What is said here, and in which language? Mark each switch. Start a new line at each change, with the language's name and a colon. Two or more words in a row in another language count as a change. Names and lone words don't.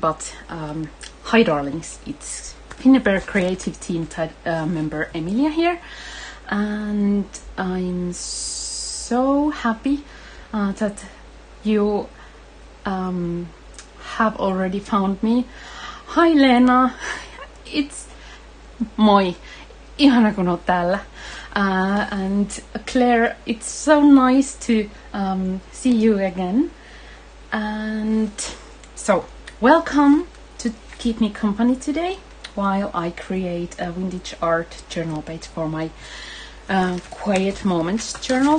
English: But hi, darlings, it's Finnabair creative team member Emilia here, and I'm so happy that you have already found me. Hi Lena, it's moi,
Finnish: ihana kun oot täällä.
English: And Claire, it's so nice to see you again. And so, welcome to keep me company today while I create a vintage art journal page for my quiet moments journal.